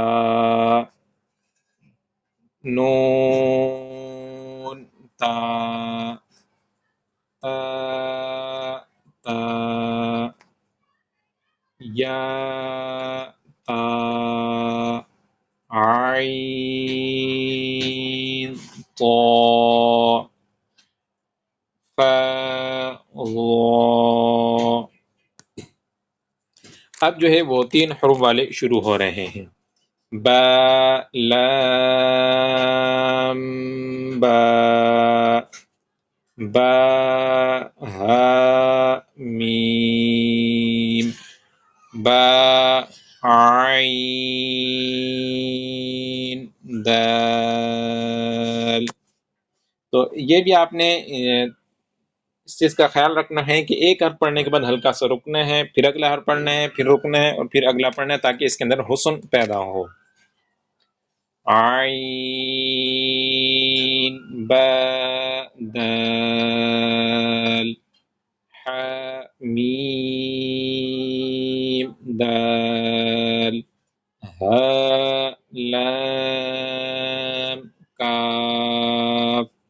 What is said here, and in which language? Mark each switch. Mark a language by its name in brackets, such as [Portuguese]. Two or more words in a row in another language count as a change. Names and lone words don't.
[Arabic] نون تا، تا تا، یا تا، عین طا، فا ضا۔ [Urdu] اب جو ہے وہ 3 حروف والے شروع ہو رہے ہیں، [Arabic] با لام با، با ہا میم، با عین دال۔ [Urdu] تو یہ بھی آپ نے اس چیز کا خیال رکھنا ہے کہ ایک حرف پڑھنے کے بعد ہلکا سا رکنا ہے، پھر اگلا حرف پڑھنا ہے، پھر رکنا ہے، اور پھر اگلا پڑھنا ہے، تاکہ اس کے اندر حسن پیدا ہو۔ [Arabic] عین با دال، ح میم دال، ہا لام کاف،